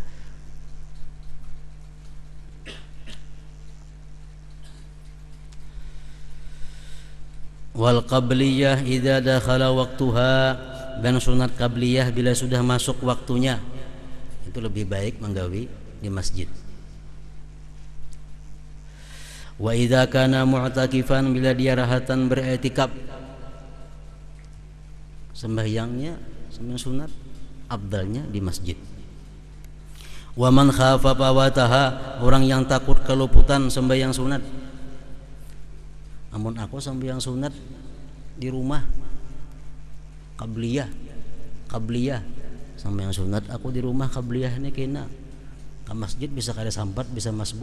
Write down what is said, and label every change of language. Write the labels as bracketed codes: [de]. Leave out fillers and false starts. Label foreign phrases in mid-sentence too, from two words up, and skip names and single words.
[ar] Wal qabliyah idza dakhala waqtuha, [bjn] dan sunat qabliyah bila sudah masuk waktunya itu lebih baik menggawi di masjid. [ar] Wa idza kana mu'takifan, [bjn] bila dia rahatan beriktikaf, sembahyang sunat afdalnya di masjid. [ar] Wa man khafa fawataha, [bjn] orang yang takut keluputan sembahyang sunat. Namun aku sembahyang sunat di rumah qabliyah sembahyang sunat aku di rumah qabliyah ini kena ke masjid bisa kada sampat bisa masbuk.